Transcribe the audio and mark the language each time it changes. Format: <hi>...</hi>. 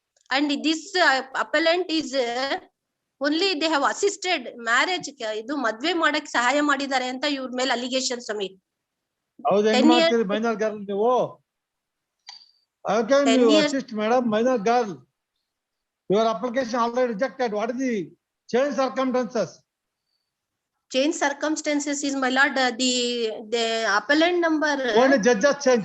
<en>And this appellant is only they have assisted marriage.</en> <kn>ಇದು ಮದ್ವೆ ಮಾಡಕ್ಕೆ ಸಹಾಯ ಮಾಡಿದ್ದಾರೆ ಅಂತ ಇವ್ರ ಮೇಲೆ ಅಲಿಗೇಷನ್ ಸ್ವಾಮಿ. ಹೌದು, ಹೆಂಗ್ ಮಾಡ್ತೀರಿ ಮೈನರ್ ಗರ್ಲ್ ನೀವು?</kn> <en>How can you assist, madam, minor girl? Your application already rejected. What is the change circumstances? Change circumstances is, my lord, the appellant number Only judges change.</en>